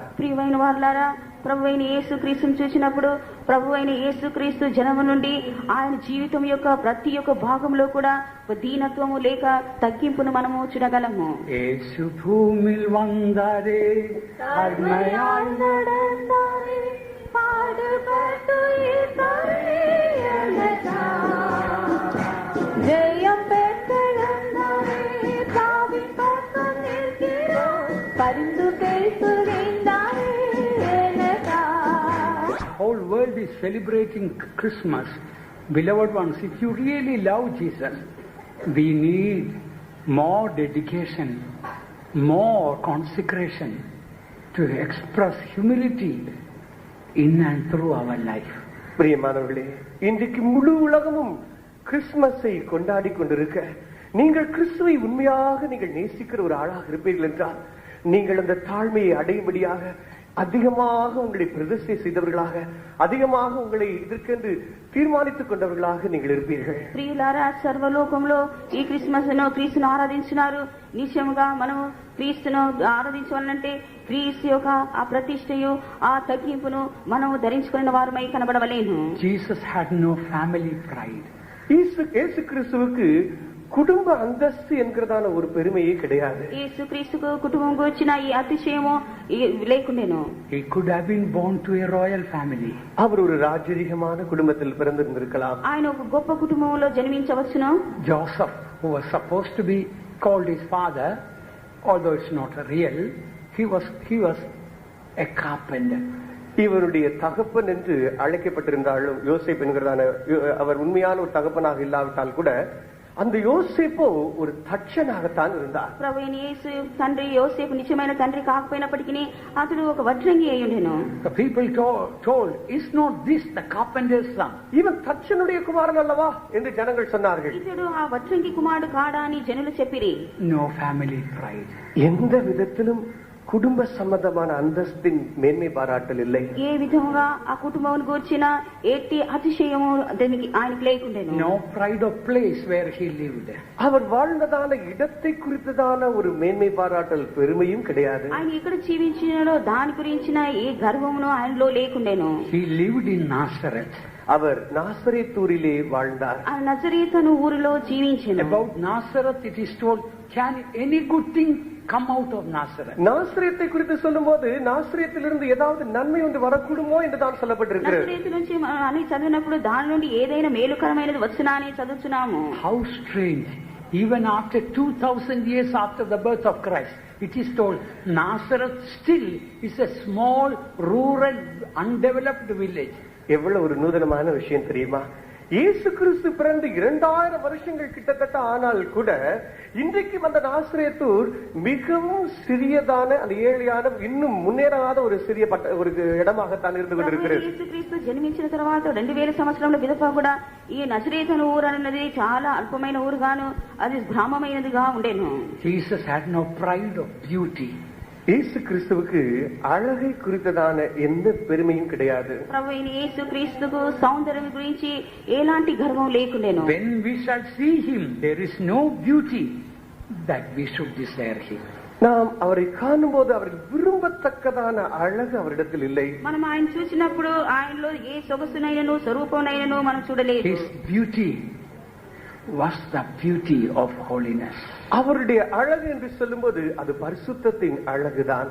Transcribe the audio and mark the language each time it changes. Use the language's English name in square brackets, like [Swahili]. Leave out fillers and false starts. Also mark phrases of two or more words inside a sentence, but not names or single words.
[Telugu] ప్రియమైన వారలారా, ప్రభువైన యేసుక్రీస్తును చూసినప్పుడు ప్రభువైన యేసుక్రీస్తు జనము నుండి ఆయన జీవితం యొక్క ప్రతి ఒక్క భాగంలో కూడా దీనత్వము లేక తగ్గింపును మనము చూడగలము. [Tamil] யேசு பூமில் வந்தரே அர்மயால் நடந்தாரே பாடுபட்டு இசையனதா ஜெயம் பெற்றெழுந்தாரே பாவின் பக்கம் நிற்கிறார் பரிந்து பேசுகின்றாரே எனதா. [English] Whole world is celebrating Christmas. Beloved ones, if you really love Jesus, we need more dedication, more consecration to express humility in and through our life. [Tamil] பிரியமானவர்களே, இன்றைக்கு முழு உலகமும் கிறிஸ்துமஸை கொண்டாடி கொண்டிருக்க, நீங்கள் கிறிஸ்துவை உண்மையாக நீங்கள் நேசிக்கிற ஒரு ஆளாக இருப்பீர்கள் என்றால், நீங்கள் அந்த தாழ்மையை அடையும்படியாக அதிகமாக உங்களை பிரதிஷ்டை செய்தவர்களாக, அதிகமாக உங்களை இதற்கென்று తీర్మానిத்துக் கொண்டவர்களாக நீங்கள் இருப்பீர்கள். [Telugu] ప్రియులారా, సర్వలోకంలో ఈ క్రిస్మస్ ను క్రీస్తును ఆరాధించినారు. నిశ్చయముగా మనము క్రీస్తును ఆరాధించాలంటే క్రీస్తు యొక్క ఆ ప్రతిష్టయు ఆ తగ్గింపును మనము ధరించుకున్న వారమై కనబడవలేను. [English] Jesus had no family pride. [Tamil] இயேசு கிறிஸ்துவுக்கு குடும்ப அந்தஸ்து என்கிறதான ஒரு பெருமையே கிடையாது. [Telugu] యేసుక్రీస్తుకు కుటుంబం గురించిన ఈ అతిశయము లేకుండేను. [English] He could have been born to a royal family. [Tamil] அவர் ஒரு ராஜரீகமான குடும்பத்தில் பிறந்திருந்திருக்கலாம். [Telugu] ఆయన ఒక గొప్ప కుటుంబంలో జన్మించవచ్చును. [English] Joseph, who was supposed to be called his father, although it's not real, he was a carpenter. [Tamil] இவருடைய தகப்பன் என்று அழைக்கப்பட்டிருந்தாலும் யோசேப்பு என்கிறதான அவர் உண்மையான ஒரு தகப்பனாக இல்லாவிட்டால் கூட அந்த யோசேப்போ ஒரு தட்சனாகத்தான் இருந்தார். [Telugu] ప్రభువైన యేసు తండ్రి యోసేపు నిజమైన తండ్రి కాకపోయినప్పటికీ అతడు ఒక వడ్రంగి అయి ఉండెను. [English] The people told, is not this the carpenter's son? [Tamil] இவன் தட்சனுடைய குமாரன் அல்லவா என்று ஜனங்கள் சொன்னார்கள். [Telugu] ఇతడు ఆ వడ్రంగి కుమారుడు కాడా అని జనులు చెప్పిరి. [English] No family pride. [Tamil] எந்த விதத்திலும் குடும்ப சம்பந்தமான அந்தஸ்தின் மேன்மை பாராட்டல் இல்லை. [Telugu] ఏ విధముగా ఆ కుటుంబం గురించిన ఎట్టి అతిశయము ఆయనకు లేకుండెను. [English] No pride of place where he lived. [Tamil] அவர் வாழ்ந்ததான இடத்தை குறித்ததான ஒரு மேன்மை பாராட்டல் பெருமையும் கிடையாது. [Telugu] ఆయన ఎక్కడ జీవించినాడో దాని గురించిన ఏ గర్వమును ఆయనలో లేకుండెను. [English] He lived in Nazareth. [Tamil] அவர் நாசரேத்தூரிலே வாழ்ந்தார். [Telugu] ఆ నజరేతను ఊరిలో జీవించెను. [English] About Nazareth it is told, can any good thing come out of Nazareth? [Tamil] நாசரேத்தை குறித்து சொல்லும்போது நாசரேத்திலிருந்து ஏதாவது நன்மை ஒன்று வரக்கூடுமோ என்று தான் சொல்லப்பட்டிருக்கிறது. [Telugu] నజరేతు నుంచి అని చదివినప్పుడు దాని నుండి ఏదైనా మేలుకరమైనది వచ్చునా అని చదువుతున్నాము. [English] How strange. Even after 2000 years after the birth of Christ, it is told Nazareth still is a small, rural, undeveloped village. [Tamil] எவ்வளவு ஒரு நூதனமான விஷயம் தெரியுமா? இயேசு கிறிஸ்து பிறந்து 2000 வருஷங்கள் கிட்டத்தட்ட ஆனால் கூட இன்றைக்கு வந்த நாசரேத்தூர் மிகவும் சிறியதான அந்த ஏழையான இன்னும் முன்னேறாத ஒரு சிறிய ஒரு இடமாகத்தான் இருந்து கொண்டிருக்கிறது. [Telugu] యేసుక్రీస్తు జన్మించిన తర్వాత 2000 సంవత్సరాల పిదప కూడా ఈ నజరేతు ఊరు అన్నది చాలా అల్పమైన ఊరుగాను అది గ్రామమైనదిగా ఉండేను. [English] Jesus had no pride of beauty. [Tamil] இயேசு கிறிஸ்துவுக்கு அழகை குறித்ததான எந்த பெருமையும் கிடையாது. [Telugu] ప్రభువైన యేసుక్రీస్తుకు సౌందర్యం గురించి ఎలాంటి గర్వం లేకుండెను. [English] When we shall see him, there is no beauty that we should desire him. [Tamil] நாம் அவரை காணும்போது அவருக்கு விரும்பத்தக்கதான அழகு அவரிடத்தில் இல்லை. [Telugu] మనం ఆయన చూసినప్పుడు ఆయనలో ఏ సొగసునైనను స్వరూపమునైనను మనం చూడలేదు. [English] His beauty was the beauty of holiness. [Tamil] அவருடைய அழகு என்று சொல்லும்போது அது பரிசுத்தத்தின் அழகுதான்.